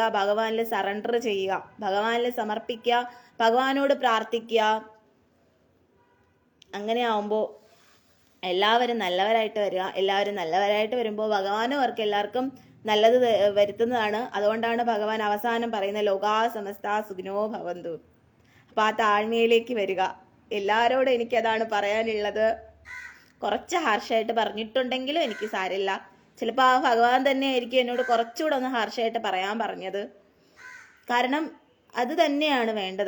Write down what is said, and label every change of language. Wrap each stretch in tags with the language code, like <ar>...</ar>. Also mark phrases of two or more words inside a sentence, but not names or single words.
<ml>ഭഗവാനിൽ സറണ്ടർ ചെയ്യുക, ഭഗവാനിൽ സമർപ്പിക്കുക, ഭഗവാനോട് പ്രാർത്ഥിക്കുക. അങ്ങനെ ആവുമ്പോൾ എല്ലാവരും നല്ലവരായിട്ട് വരിക. എല്ലാവരും നല്ലവരായിട്ട് വരുമ്പോൾ ഭഗവാനും അവർക്ക് എല്ലാവർക്കും നല്ലത് വരുത്തുന്നതാണ്. അതുകൊണ്ടാണ് ഭഗവാൻ അവസാനം പറയുന്ന</ml> <sa>ലോകാ സമസ്ത സുഖിനോ ഭവന്തു.</sa> <ml>അപ്പം ആ താഴ്മയിലേക്ക് വരിക. എല്ലാവരോടും എനിക്കതാണ് പറയാനുള്ളത്. കുറച്ച് ഹാർഷായിട്ട് പറഞ്ഞിട്ടുണ്ടെങ്കിലും എനിക്ക് സാരമില്ല. ചിലപ്പോൾ ആ ഭഗവാൻ തന്നെ ആയിരിക്കും എന്നോട് കുറച്ചുകൂടെ ഒന്ന് ഹാർഷായിട്ട് പറയാൻ പറഞ്ഞത്. കാരണം അത് തന്നെയാണ് വേണ്ടത്.</ml>